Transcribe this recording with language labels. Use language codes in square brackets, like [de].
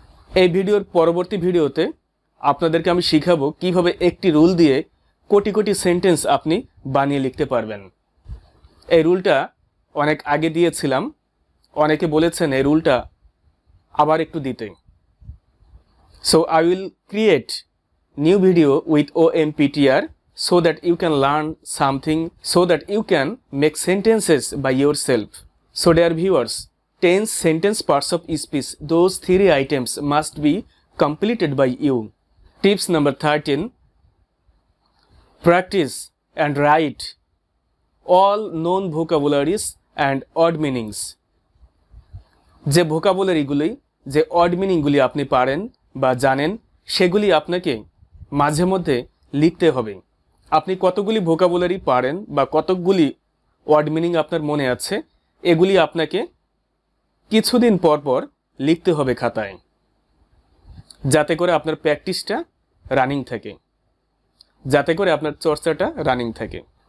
[bn] এই ভিডিওর পরবর্তী ভিডিওতে আপনাদেরকে আমি শিখাবো কিভাবে একটি রুল দিয়ে কোটি কোটি সেন্টেন্স আপনি বানিয়ে লিখতে পারবেন। এই রুলটা অনেক আগে দিয়েছিলাম, অনেকে বলেছেন এই রুলটা আবার একটু দিতে। [en] So I will create new video with OMPTR so that you can learn something, so that you can make sentences by yourself. So dear viewers, tense, sentence, parts of speech, those three items must be completed by you. Tips number 13, practice and write all known vocabularies and odd meanings. [bn] যে ভোকাবুলারিগুলি, যে odd মিনিংগুলি আপনি পারেন বা জানেন, সেগুলি আপনাকে মাঝে মধ্যে লিখতে হবে। আপনি কতগুলি ভোকাবুলারি পারেন বা কতকগুলি ওয়ার্ড মিনিং আপনার মনে আছে, এগুলি আপনাকে কিছুদিন পর পর লিখতে হবে খাতায়, যাতে করে আপনার প্র্যাকটিসটা রানিং থাকে, যাতে করে আপনার চর্চাটা রানিং থাকে।